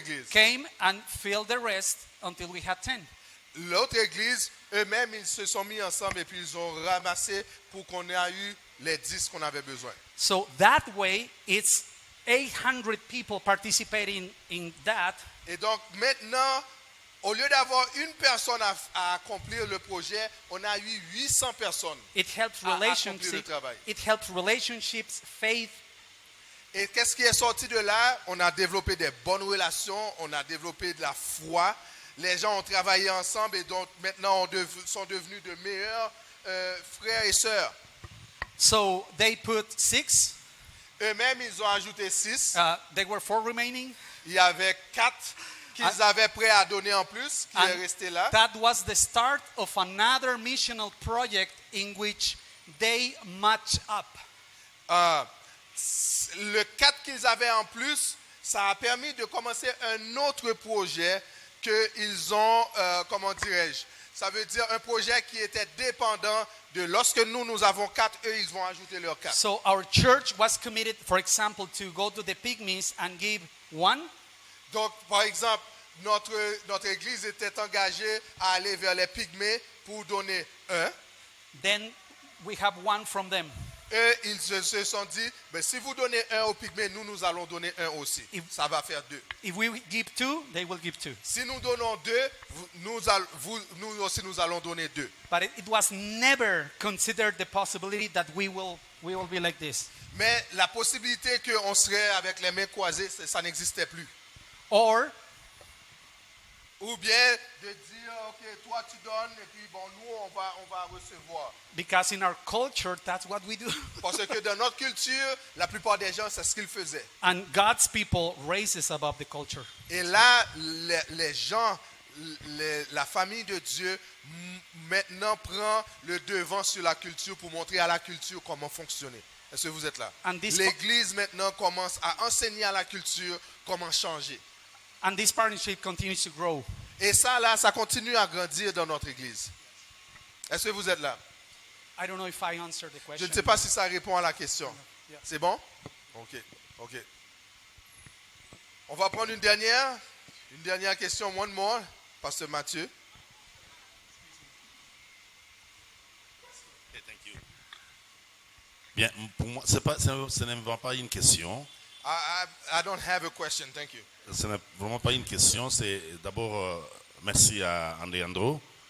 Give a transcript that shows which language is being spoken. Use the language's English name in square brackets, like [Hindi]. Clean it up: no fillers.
[English] came and filled the rest until we had 10. [French] L'autre église, eux-mêmes, ils se sont mis ensemble et puis ils ont ramassé pour qu'on ait eu les 10 qu'on avait besoin. [English] So that way, it's 800 people participating in that. [French] Et donc maintenant, au lieu d'avoir une personne à accomplir le projet, on a eu 800 personnes. [English] It helps [French] À accomplir le [English] relationships. [French] travail. [English] It helps relationships, faith. [French] Et qu'est-ce qui est sorti de là? On a développé des bonnes relations, on a développé de la foi. Les gens ont travaillé ensemble et donc maintenant sont devenus de meilleurs frères et sœurs. [English] So they put 6. [French] Eux-mêmes, ils ont ajouté 6. [English] There were 4 remaining. [French] Il y avait 4 qu'ils avaient prêts à donner en plus, qui [English] And [French] est resté là. [English] that was the start of another missional project in which they match up. [French] Le 4 qu'ils avaient en plus, ça a permis de commencer un autre projet qu'ils ont, comment dirais-je, ça veut dire un projet qui était dépendant de lorsque nous avons 4, eux, ils vont ajouter leurs 4. [English] So our church was committed, for example, to go to the pygmies and give 1. [French] Donc, par exemple, notre église était engagée à aller vers les pygmées pour donner 1. [English] Then we have 1 from them. [French] Et ils se sont dit, ben, si vous donnez un aux Pygmées, nous allons donner un aussi. Ça va faire 2. [English] If we give 2, they will give 2. [French] Si nous donnons 2, nous aussi nous allons donner 2. [English] But it was never considered the possibility that we will be like this. [French] Mais la possibilité qu'on serait avec les mains croisées, ça n'existait plus. [English] Or [French] Ou bien de dire, ok, toi tu donnes et puis bon, nous on va recevoir. [English] because in our culture, that's what we do. [French] Parce que dans notre culture, la plupart des gens, c'est ce qu'ils faisaient. [English] And God's people raises above the culture. [French] Et là, les gens, la famille de Dieu, maintenant prend le devant sur la culture pour montrer à la culture comment fonctionner. Est-ce que vous êtes là? [English] And this- [French] L'Église maintenant commence à enseigner à la culture comment changer. [English] And this partnership continues to grow. [French] Et ça, là, ça continue à grandir dans notre Église. Est-ce que vous êtes là? [English] I don't know if I answered the [French] Je [English] question. [French] ne sais pas si ça répond à la question. [English] Yeah. [French] C'est bon? Ok. On va prendre une dernière question, [English] one more, [French] Pasteur Mathieu. [English] Okay, thank you. [French] Bien, pour moi, ce n'est vraiment pas une question. [English] I don't have a question, thank you. [French] Ce n'est vraiment pas une question. C'est d'abord merci à Alejandro